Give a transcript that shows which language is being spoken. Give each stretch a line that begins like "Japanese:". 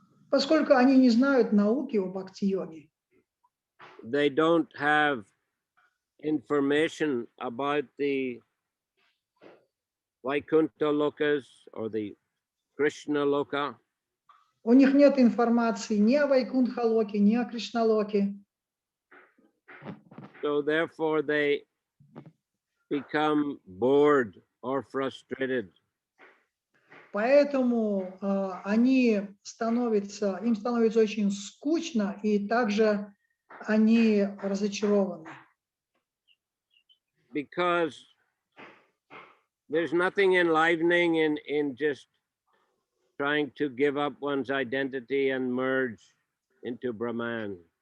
Russian: Поскольку они не знают науки о бхакти-йоге.
English: They don't have information about the Vaikuntha lokas or the Krishna loka.
Russian: У них нет информации ни о Вайкунтха-локе, ни о Кришна-локе.
English: So therefore they become bored or frustrated.
Russian: Поэтому им становится очень скучно, и также они разочарованы.
English: Because there's nothing enlivening in just trying to give up one's identity and merge into Brahman.